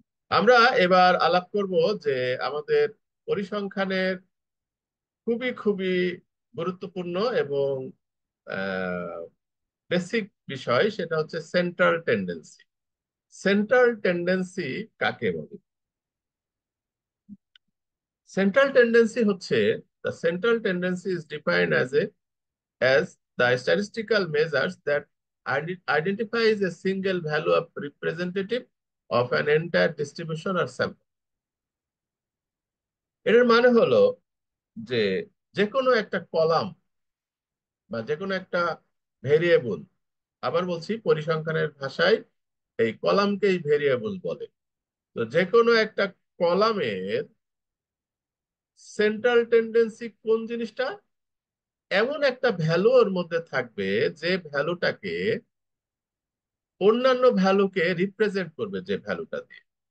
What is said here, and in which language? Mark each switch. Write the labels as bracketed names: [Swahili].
[Bangla] আমরা এবার আলাপ করব যে আমাদের পরিসংখ্যানের খুবই খুবই গুরুত্বপূর্ণ এবং বেসিক বিষয়, সেটা হচ্ছে সেন্ট্রাল টেন্ডেন্সি। সেন্ট্রাল টেন্ডেন্সি কাকে বলে? সেন্ট্রাল টেন্ডেন্সি হচ্ছে [English] The central tendency is defined as the statistical measures that identifies a single value of representative of an entire distribution or sample. [Bangla] এর মানে হলো যে যে কোনো একটা কলাম বা যে কোনো একটা ভেরিয়েবল, আবার বলছি পরিসংখ্যানের ভাষায় এই কলামকেই ভেরিয়েবল বলে। তো যে কোনো একটা কলামের সেন্ট্রাল টেন্ডেন্সি কোন জিনিসটা, এমন একটা ভ্যালু ওর মধ্যে থাকবে যে ভ্যালুটাকে অন্যান্য ভ্যালুকে রিপ্রেজেন্ট করবে, যে ভ্যালুটা দিয়ে।